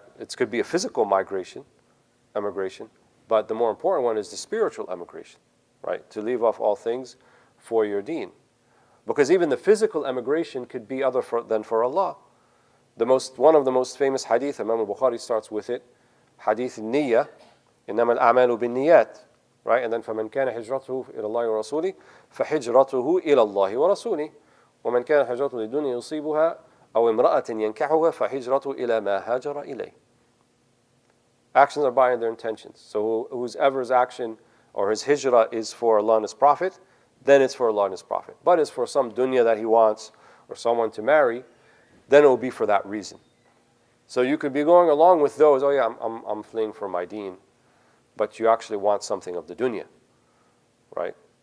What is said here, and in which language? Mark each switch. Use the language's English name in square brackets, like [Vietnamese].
[English] That it could be a physical emigration, but the more important one is the spiritual emigration, right? To leave off all things for your deen. Because even the physical emigration could be other than for Allah. One of the most famous hadith, Imam al-Bukhari starts with it, hadith al-niyya, [Arabic] إنما الأعمال بالنيات, [English] right? [Arabic] And then فمن كان هجرته إلى الله ورسوله فهجرته إلى الله ورسوله ومن كان هجرته للدنيا يصيبها أو امرأة ينكحها فهجرته إلى ما هاجر إليه. [English] Actions are by their intentions. So whoever's action or his hijrah is for Allah and His Prophet, then it's for Allah and His Prophet. But it's for some dunya that he wants or someone to marry, then it will be for that reason. So you could be going along with those, oh yeah, I'm fleeing for my deen, but you actually want something of the dunya, right?